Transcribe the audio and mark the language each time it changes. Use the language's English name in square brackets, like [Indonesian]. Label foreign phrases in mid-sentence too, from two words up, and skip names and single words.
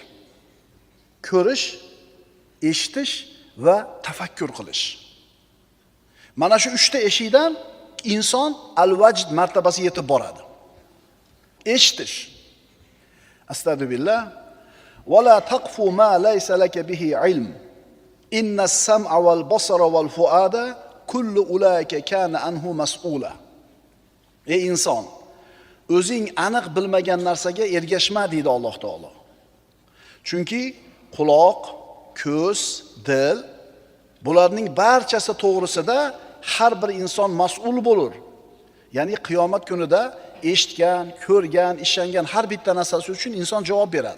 [Uzbek] Ko'rish, eshitish va tafakkur qilish. Mana shu 3 ta eshikdan inson al-vajd martabasiga yetib boradi. Eshitish. Astagfirullah. [Arabic] ولا تقف ما ليس لك به علم. إن السمع والبصر والفؤاد كل أولئك كان عنه مسؤولا. [Uzbek] Ey inson, o'zing aniq bilmagan narsaga ergashma deydi Alloh taolo. Chunki quloq, ko'z, dil bularning barchasi to'g'risida har bir inson mas'ul bo'lur. Ya'ni qiyomat kunida eshitgan, ko'rgan, ishongan har bitta narsasi uchun inson javob beradi.